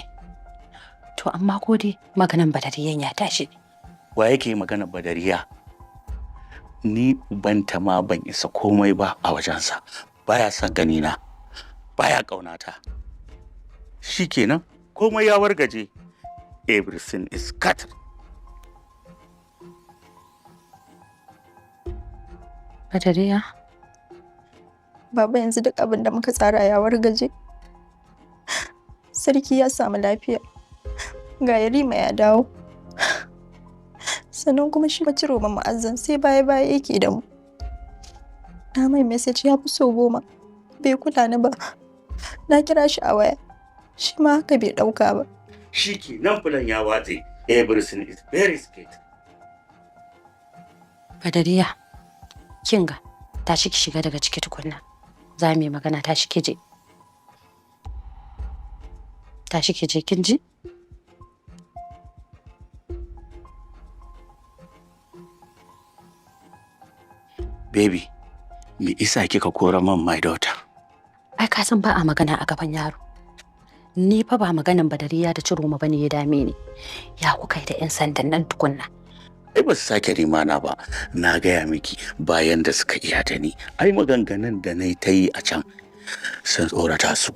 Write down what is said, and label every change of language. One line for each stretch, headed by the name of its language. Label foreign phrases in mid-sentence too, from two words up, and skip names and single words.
Hausa: To amma ko dai maganan badariyan ya tashi. Wa yake magana badariya? Ni ubanta ma ban isa komai ba a wajensa. Baya son ganina, baya ƙaunata. Shikenan, komai ya wargaje.
English: Everything is cut.
Hausa: Badariya? Baba yanzu duk abin da muka tsara ya wargaje. Sarki ya samu lafiya. Ga Yarima ya dawo. Sannan kuma shi Ciroma Mu'azzam sai baya yake da mu. Na mai message ya fi so 10. Bai kula ni ba. Na kira shi a waya. Shi ma haka bai ɗauka ba. Shikenan fulan ya watse.
English: Everything is very scared.
Hausa: Badariya, kinga, tashi ki shiga daga ciki tukunna. Za mu yi magana, tashi ki je. Tashi ki je, kin ji? Baby, me isa kika kora man
English: my daughter?
Hausa: Ai ka san ba a magana a gaban yaro. Ni fa ba maganan Badariya da Ciroma bane ya dame ni. Ya kuka yi da 'yan sandan nan tukunna. Ai ba su sake rimana ba. Na gaya miki bayan da suka iya da ni. Ai maganganun da na yi ta yi a can sun tsorata su.